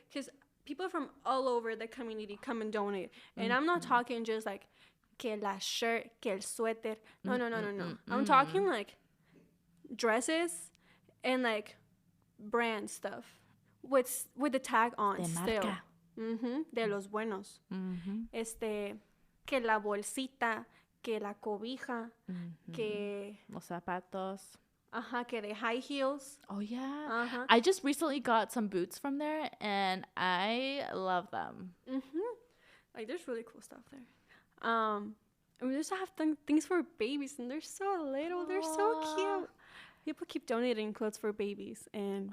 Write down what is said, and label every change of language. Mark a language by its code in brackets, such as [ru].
[en] Because people from all over the community come and donate. And I'm not talking just like, [es] que la shirt, que el suéter. No. [en] I'm talking like dresses and like brand stuff with the tag on [es] de [en] still. [es] Marca. De los buenos. Que la bolsita, que la cobija, que los zapatos. Que [en] the high heels. Oh yeah. I just recently got some boots from there and I love them. Like there's really cool stuff there. And we just have things for babies, and they're so little. They're so cute. People keep donating clothes for babies, and